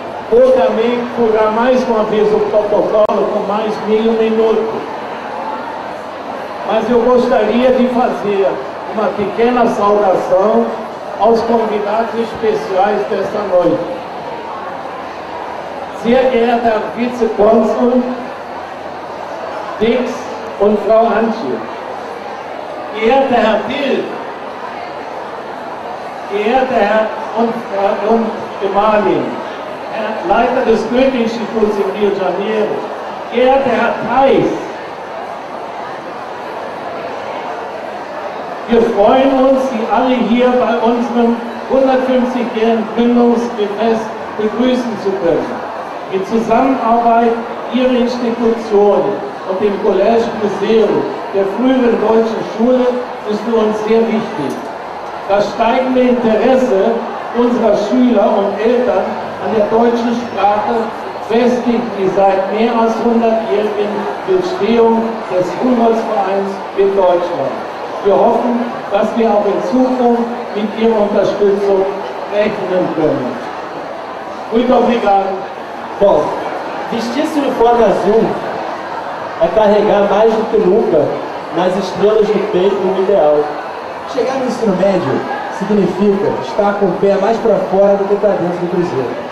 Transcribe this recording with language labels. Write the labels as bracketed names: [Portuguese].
[Portuguese] Vou também furar mais uma vez o protocolo com mais meio minuto. Mas eu gostaria de fazer uma pequena saudação aos convidados especiais desta noite. [German] Sehr geehrter Vizekonsul Dix und Frau Antje, geehrter Herr Bild, geehrter Herr und Gemahlin, Herr Leiter des Goethe-Instituts in Rio de Janeiro, geehrter Herr Theis, wir freuen uns, Sie alle hier bei unserem 150-jährigen Gründungsfest begrüßen zu können. In Zusammenarbeit Ihrer Institution und dem College Cruzeiro, der früheren deutschen Schule, ist für uns sehr wichtig. Das steigende Interesse unserer Schüler und Eltern an der deutschen Sprache festigt die seit mehr als 100-jährigen Bestehung des Humboldtvereins in Deutschland. Wir hoffen, dass wir auch in Zukunft mit Ihrer Unterstützung rechnen können. [Portuguese] Muito obrigado. Bom, vestir esse uniforme azul é carregar mais do que nunca nas estrelas do peito o ideal. Chegar no ensino médio significa estar com o pé mais para fora do que para dentro do Cruzeiro.